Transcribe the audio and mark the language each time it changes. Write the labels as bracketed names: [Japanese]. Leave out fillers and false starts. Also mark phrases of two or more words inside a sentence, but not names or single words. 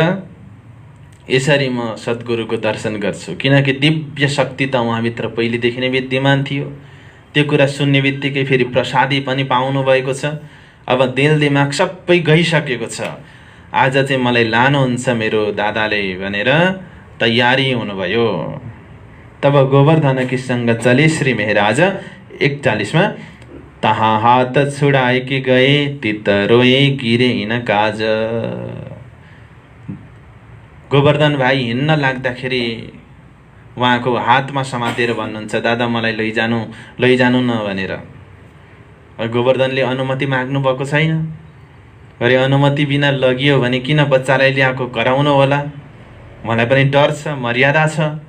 [Nepali] आज यसरी म सद्गुरुको दर्शन गर्छु, किनकि दिव्य शक्ति त उहाँभित्र पहिलेदेखि नै विद्यमान थियो। त्यो कुरा सुन्ने बित्तिकै फेरि प्रसादी पनि पाउनु भएको छ। अब दिल दिमाग सबै गइसकेको छ। आज चाहिँ मलाई लानुहुन्छ मेरो दादाले भनेर तयारी हुनुभयो। [Hindi] तब गोवर्धनकी सँग चले श्री महाराज। 41 में तहाँ हात छुड़ाए के गए तित रोए गिरे इन काज। [Nepali] गोवर्धन भाइ हिँड्न लाग्दाखेरि उहाँको हातमा समातेर भन्नुहुन्छ, दादा मलाई लैजानु न भनेर। गोवर्धनले अनुमति माग्नु भएको छैन। अरे अनुमति बिना लगियो भने किन बच्चालाई ल्याएको कराउनु होला, मलाई पनि डर छ, मर्यादा छ।